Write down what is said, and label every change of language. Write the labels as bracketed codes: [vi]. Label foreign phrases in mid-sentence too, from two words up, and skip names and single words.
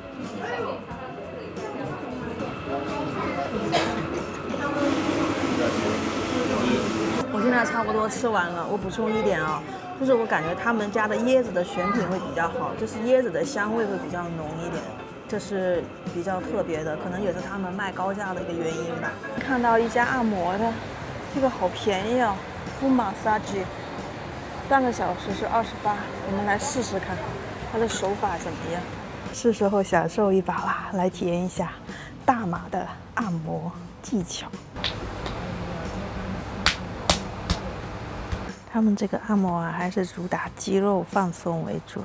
[zh] 我現在差不多吃完了，我補充一點啊，就是我感覺他們家的椰子的選品會比較好，就是椰子的香味会比較濃一點，這是比較特別的，可能也是他們賣高價的一個原因吧。看到一家按摩的，這個好便宜哦 ， [en] Full Massage， [zh] 半個小時是28，我們來試試看，它的手法怎麼樣？是時候享受一把啦，來體驗一下大馬的按摩技巧。他們這個按摩啊，還是主打肌肉放鬆為主。